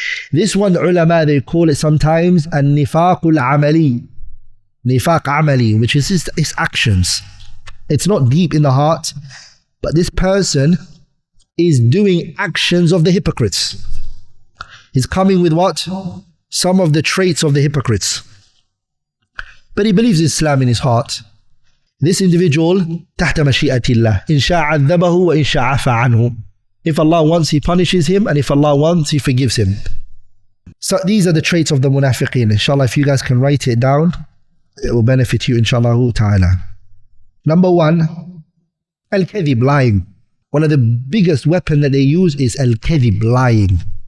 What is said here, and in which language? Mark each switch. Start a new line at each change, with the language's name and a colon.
English: This one, the ulama, they call it sometimes an-nifaq al-amali, nifaq amali, which is its actions. It's not deep in the heart, but this person is doing actions of the hypocrites. He's coming with what? Some of the traits of the hypocrites. But he believes Islam in his heart. This individual,
Arabic: تحت مشيئة الله, إن شاء عذبه وإن شاء عفى عنه.
English: If Allah wants, He punishes him, and if Allah wants, He forgives him. So these are the traits of the munafiqeen. Inshallah, if you guys can write it down, it will benefit you, inshallah ta'ala. Number one, al-kadhib, lying. One of the biggest weapons that they use is al-kadhib, lying.